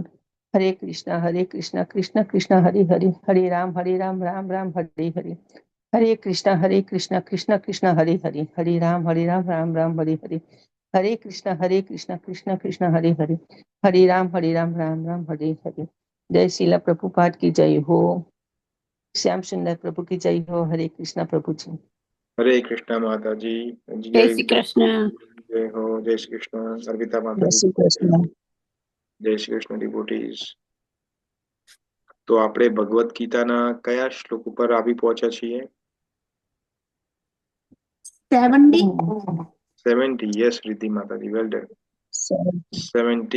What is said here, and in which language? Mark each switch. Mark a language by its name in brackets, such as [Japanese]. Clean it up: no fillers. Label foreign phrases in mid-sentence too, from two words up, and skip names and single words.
[Gujarati] હરે કૃષ્ણ કૃષ્ણ કૃષ્ણ હરે હરે હરે રામ રામ રામ હરે હરે. હરે કૃષ્ણ કૃષ્ણ કૃષ્ણ હરે હરે હરે રામ રામ રામ હરે હરે. હરે કૃષ્ણ કૃષ્ણ કૃષ્ણ હરે હરે હરે રામ રામ રામ હરે હરે. [Hindi] જય શીલા પ્રભુપાદ की जय हो. श्याम सुंदर प्रभु की जय हो. हरे कृष्ण प्रभु जी. [Gujarati] હરે કૃષ્ણ માતાજી. જય શ્રી કૃષ્ણ. જય હો. જય શ્રી કૃષ્ણ. અર્પિતા जय માતાજી. श्री कृष्ण. જય શ્રી કૃષ્ણ ડિવોટીઝ. તો આપણે ભગવદ્ ગીતાના કયા શ્લોક ઉપર આવી પહોંચ્યા છીએ? 70. 70. યસ રિદ્ધિ માતાજી, [English] well done. [Gujarati] 70.